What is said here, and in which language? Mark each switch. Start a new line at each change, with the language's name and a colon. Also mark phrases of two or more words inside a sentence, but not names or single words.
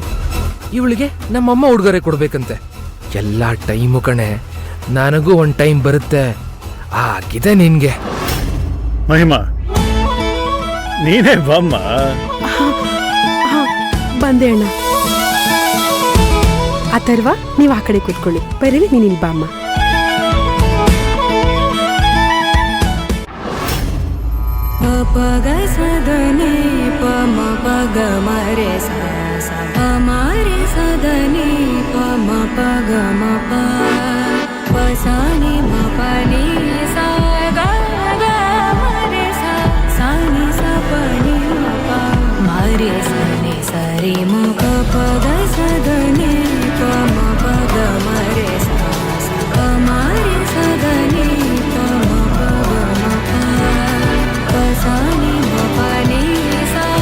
Kannada: ಇವಳಿಗೆ ನಮ್ಮಮ್ಮ ಉಡುಗೊರೆ ಕೊಡ್ಬೇಕಂತೆ. ಎಲ್ಲ ಟೈಮು ಕಣೆ, ನನಗೂ ಒಂದ್ ಟೈಮ್ ಬರುತ್ತೆ. ಆಗಿದೆ ನಿನ್ಗೆ. ಮಹಿಮಾ, ನೀನೇ ಬಾಮ್ಮ. ಬಂದೆ ಅಣ್ಣ. ಅಥರ್ವ, ನೀವು ಆ ಕಡೆ ಕೂತ್ಕೊಳ್ಳಿ. ಬರೀ ನೀನ್ ಇಲ್ಲಿ ಬಾಮ್ಮ. ಪಗ ಸದನೆ ಪಮ ಪಗ ಮರೆ ಸ ಮರೆ ಸದನೆ ಪಮ ಪಗ ಮ ಪಸಾನಿ ಮ ಪನಿ ಸ ಗ ಮರೆ ಸಾನಿ ಸ ಪನಿ ಪ ಮರೆ ಸನೆ ಸರಿ ಮ ಪಗ ಸದನೆ ಪಮ ಪಗ ಮರೆ ಸ ಮರೆ ಸದನೆ ಪಮ ಪಗ ಮ ಪಸಾನಿ ಮ ಪನಿ ಸ